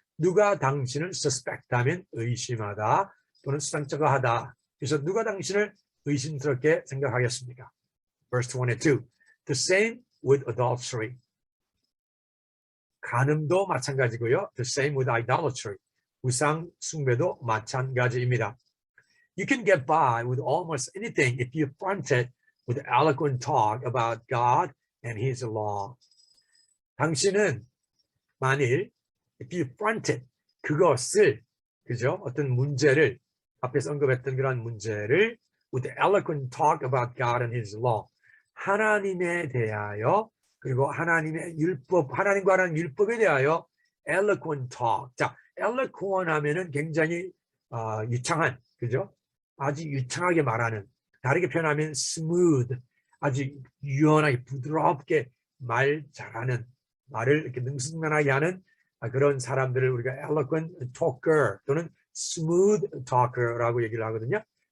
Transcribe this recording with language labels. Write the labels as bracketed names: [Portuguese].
[Korean] 누가 당신을 suspect 하면 의심하다 또는 수상쩍어하다. 그래서 누가 당신을 의심스럽게 생각하겠습니까? [English] Verse 22. The same with adultery. [Korean] 간음도 마찬가지고요. [English] The same with idolatry. [Korean] 우상 숭배도 마찬가지입니다. [English] You can get by with almost anything if you front it with eloquent talk about God and His law. [Korean] 당신은 만일 [English] if you front it, [Korean] 그것을, 그죠? 어떤 문제를, 앞에서 언급했던 그런 문제를 [English] with eloquent talk about God and His law. [Korean] 하나님에 대하여, 그리고 하나님의 율법, 하나님과 하나님 율법에 대하여 [English] eloquent talk. [Korean] 자, eloquent 하면은 굉장히 유창한, 그죠? 아주 유창하게 말하는, 다르게 표현하면 smooth, 아주 유연하게 부드럽게 말 잘하는, 말을 이렇게 능숙능하게 하는 그런 사람들을 우리가 eloquent talker 또는 smooth talker라고 얘기를 하거든요.